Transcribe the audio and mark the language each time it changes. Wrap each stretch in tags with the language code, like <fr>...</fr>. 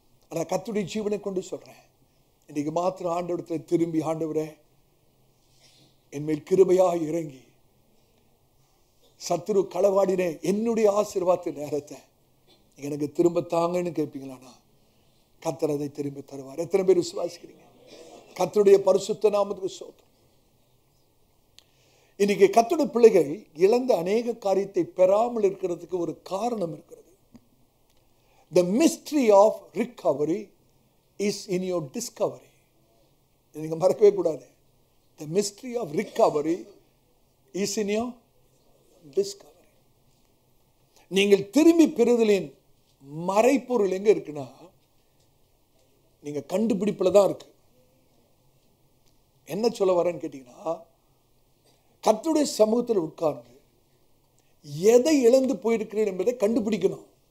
<ta>ஆனால் கர்த்தருடைய ஜீவனை கொண்டு சொல்றேன், இன்னைக்கு மாத்திரம் ஆண்டவரிடத்தில் திரும்பி, ஆண்டவரே என்மேல் கிருபையாக இறங்கி சத்துரு களவாடின என்னுடைய ஆசீர்வாத நேரத்தை எனக்கு திரும்ப தாங்கன்னு கேட்பீங்களானா, கர்த்தர் அதை திரும்ப தருவார். எத்தனை பேர் விசுவாசிக்கிறீங்க? கர்த்தருடைய பரிசுத்த நாமத்துக்கு ஸ்தோத்திரம். இன்னைக்கு கர்த்தருடைய பிள்ளைகள் இழந்த அநேக காரியத்தை பெறாமல் இருக்கிறதுக்கு ஒரு காரணம் இருக்கிறது.</ta> <en>The mystery of recovery is in your discovery.</en> <ta>நீங்க மறக்கவே கூடாது.</ta> <en>The mystery of recovery is in your discovery.</en> <ta>நீங்கள் திரும்பி பெறுதலின் மறைப்பொருள் எங்க இருக்குன்னா, நீங்க கண்டுபிடிப்புல தான் இருக்கு. என்ன சொல்ல வரேன்னு கேட்டீங்கன்னா, கர்த்தருடைய சமூகத்தில் உட்கார்ந்து எதை இழந்து போயிருக்கிறேன் என்பதை கண்டுபிடிக்கணும்.</ta>